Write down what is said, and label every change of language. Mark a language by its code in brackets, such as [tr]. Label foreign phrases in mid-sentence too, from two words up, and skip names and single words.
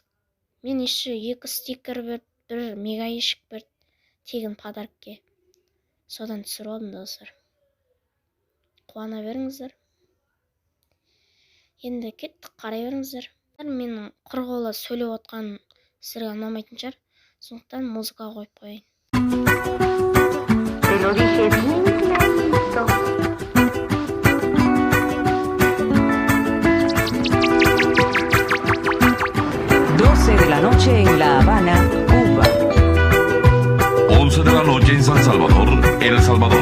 [kk] Мен еще 2 стикер берді, 1 мегаешік берді, тегін подаркке. Содан түсіріп алдым, достар. Қуана беріңіздер. Енді кеттік, қарай беріңіздер. Менің құрғола сөйлеп отқан сіздерге ұнамайтын шығар. Сондықтан музыка қойып қояйын. [es] Te lo dije bien clarito. 12 de la noche en La Habana, Cuba. 11 de la noche en San Salvador, El Salvador.